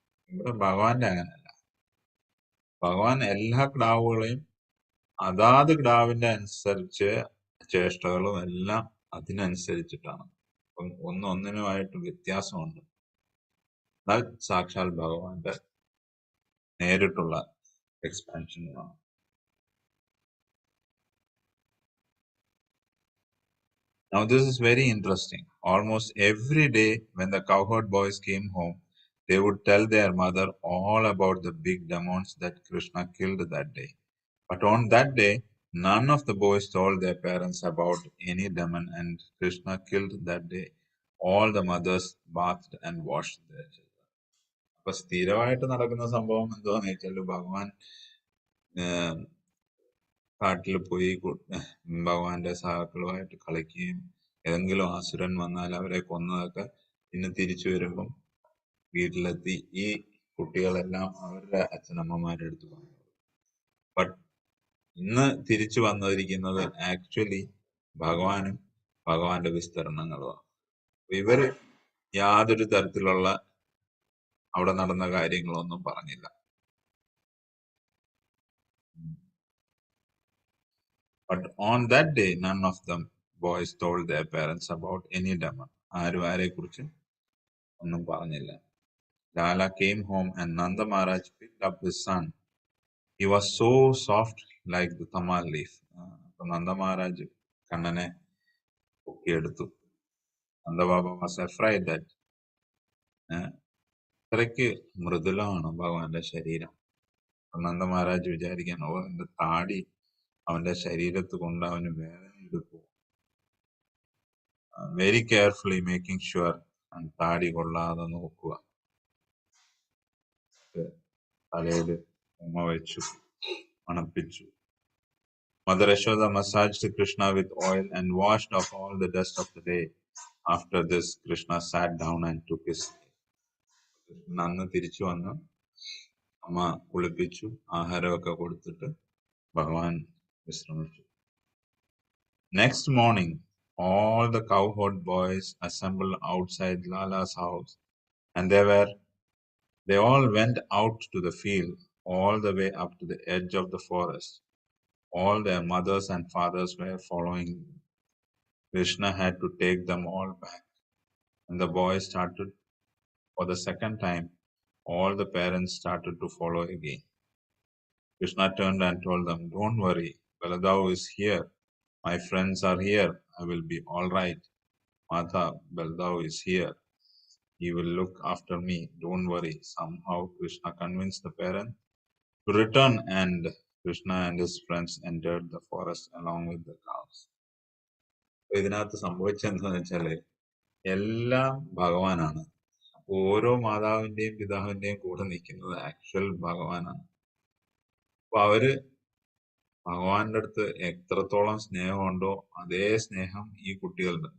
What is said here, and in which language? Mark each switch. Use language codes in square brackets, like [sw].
[ml] ഇവിടെ ഭഗവാന്റെ അങ്ങനല്ല. ഭഗവാൻ എല്ലാ ക്ടാവുകളെയും അതാത് ക്ടാവിന്റെ അനുസരിച്ച് ചേഷ്ടകളും എല്ലാം അതിനനുസരിച്ചിട്ടാണ്. അപ്പം ഒന്നിനുമായിട്ട് വ്യത്യാസമുണ്ട്. അത് സാക്ഷാൽ ഭഗവാന്റെ നേരിട്ടുള്ള എക്സ്പാൻഷനുകളാണ്. [en] Now this is very interesting. Almost every day when the cowherd boys came home, they would tell their mother all about the big demons that Krishna killed that day. But on that day, none of the boys told their parents about any demon and Krishna killed that day. All the mothers bathed and washed their children. [ml] അപ്പൊ സ്ഥിരമായിട്ട് നടക്കുന്ന സംഭവം എന്താന്ന് വെച്ചാൽ ഭഗവാൻ കാട്ടിൽ പോയി ഭഗവാന്റെ സഹാക്കളുമായിട്ട് കളിക്കുകയും ഏതെങ്കിലും ആസുരൻ വന്നാൽ അവരെ കൊന്നതൊക്കെ പിന്നെ തിരിച്ചു വരുമ്പം വീട്ടിലെത്തി ഈ കുട്ടികളെല്ലാം അവരുടെ അച്ഛനമ്മമാരുടെ അടുത്ത് പറഞ്ഞു. ബട്ട് ഇന്ന് തിരിച്ചു വന്നിരിക്കുന്നത് ആക്ച്വലി ഭഗവാനും ഭഗവാന്റെ വിസ്തരണങ്ങളുമാണ്. ഇവര് യാതൊരു തരത്തിലുള്ള അവിടെ നടന്ന കാര്യങ്ങളൊന്നും പറഞ്ഞില്ല. [en] But on that day, none of them boys told their parents about any demon. [ml] ആരും ആരെ കുറിച്ചും ഒന്നും പറഞ്ഞില്ല. [en] Lala came home and Nanda Maharaj picked up his son. He was so soft like the tamal leaf. [ml] Nanda Maharaj കണ്ണനെ പൊക്കിയെടുത്തു. [en] Nanda Baba was afraid that [ml] അത്രയ്ക്ക് മൃദുലമാണ് ഭഗവാന്റെ ശരീരം. നന്ദ മഹാരാജ് വിചാരിക്കാൻ അവന്റെ താടി അവന്റെ ശരീരത്ത് കൊണ്ട് അവന് വേദന എടുക്കും. [en] very carefully making sure [ml] താടി കൊള്ളാതെ നോക്കുക. തലയില് ഉമ്മ വെച്ചു, മണപ്പിച്ചു. [en] Mother Yashoda massaged Krishna with oil and washed off all the dust of the day. After this, Krishna sat down and took his sleep. [ml] അന്ന് തിരിച്ചു വന്ന് അമ്മ കുളിപ്പിച്ചു, ആഹാരമൊക്കെ കൊടുത്തിട്ട് ഭഗവാൻ വിശ്രമിച്ചു. [en] Next morning, all the cowherd boys assembled outside Lala's house, and they all went out to the field, all the way up to the edge of the forest. All their mothers and fathers were following. Krishna had to take them all back. When the boys started for the second time, all the parents started to follow again. Krishna turned and told them, "Don't worry, Baladao is here. My friends are here. I will be all right. Mata, Baladao is here. He will look after me. Don't worry." Somehow Krishna convinced the parents to return, and Krishna and his friends entered the forest along with the cows. [ml] ഇതിനകത്ത് സംഭവിച്ചെന്താന്ന് വെച്ചാല് എല്ലാം ഭഗവാനാണ്. ഓരോ മാതാവിന്റെയും പിതാവിന്റെയും കൂടെ നിൽക്കുന്നത് actual ഭഗവാനാണ്. അപ്പൊ അവര് ഭഗവാന്റെ അടുത്ത് എത്രത്തോളം സ്നേഹമുണ്ടോ അതേ സ്നേഹം ഈ കുട്ടികളുടെ.